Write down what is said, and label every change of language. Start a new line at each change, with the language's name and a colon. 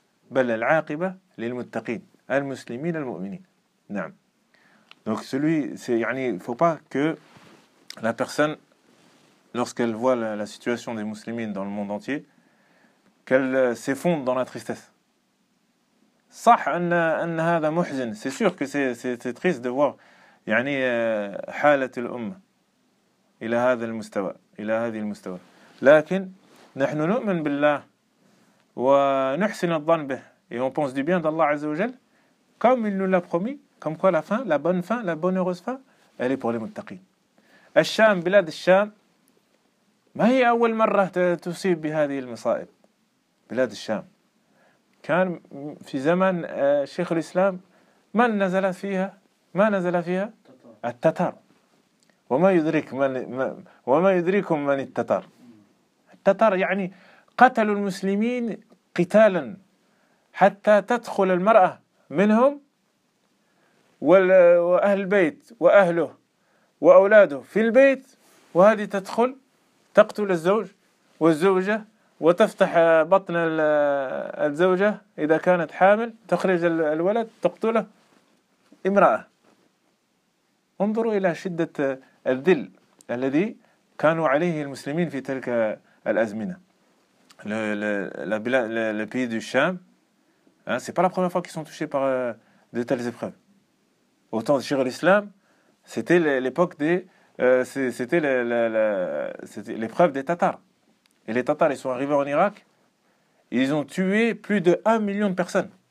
Arabic: بل العاقبة للمتقين المسلمين المؤمنين نعم
French: donc celui c'est يعني faut pas que la personne lorsqu'elle voit la situation des musulmans dans le monde entier, qu'elle s'effondre dans la tristesse.
Arabic: صح أن هذا محزن.
French: C'est sûr que c'est triste de voir
Arabic: يعني حالة الأمة إلى هذا المستوى إلى هذه المستوى. لكن نحن نؤمن بالله ونحسن الظن به
French: et on pense du bien d'Allah
Arabic: عز وجل
French: comme il nous l'a promis, comme quoi la fin, la bonne fin, la bonne heureuse fin, elle est pour les متقين.
Arabic: الشام بلاد الشام ما هي أول مرة تصيب بهذه المصائب بلاد الشام كان في زمن شيخ الإسلام من نزل فيها ما نزل فيها التتار وما يدرك من التتار التتار يعني قتلوا المسلمين قتالا حتى تدخل المرأة منهم وأهل البيت وأهله وأولاده في البيت وهذه تدخل تقتل الزوج والزوجة وتفتح بطن الزوجة إذا كانت حامل تخرج الولد تقتله امرأة. انظروا إلى شدة الذل الذي كانوا عليه المسلمين في تلك الأزمنة.
French: Le pays du Cham, hein, c'est pas la première fois qu'ils sont touchés par de telles épreuves. Autant chez l'islam, c'était l'époque des, c'était l'épreuve des Tatars. Et les Tatars, ils sont arrivés en Irak, ils ont tué plus de 1 million de personnes.